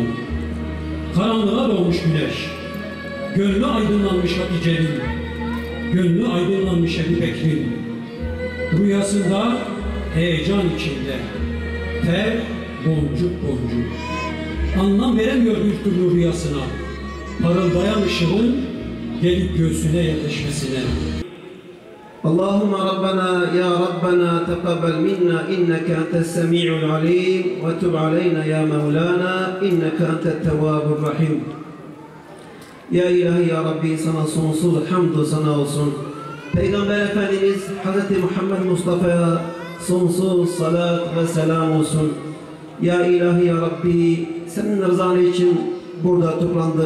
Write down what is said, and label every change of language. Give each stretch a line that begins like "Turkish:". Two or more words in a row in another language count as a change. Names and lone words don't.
Turkish: Karanlığa doğmuş güneş, gönlü aydınlanmış Hatice'nin, gönlü aydınlanmış Ebu Bekir'in. Rüyasında heyecan içinde, ter boncuk boncuk. Anlam veremiyor bir türlü rüyasına, parıldayan ışığın gelip göğsüne yetişmesine.
Arabic: اللهم ربنا يا ربنا تقبل منا إنك أنت السميع العليم وتب علينا يا مولانا إنك أنت التواب الرحيم. يا إلهي يا ربي
Turkish: sana sonsuz hamdü sana olsun. Peygamber Efendimiz Hz. Muhammed Mustafa'ya sonsuz salat ve selam olsun.
Arabic: يا إلهي يا ربي
Turkish: senin rızan için burada toplandık.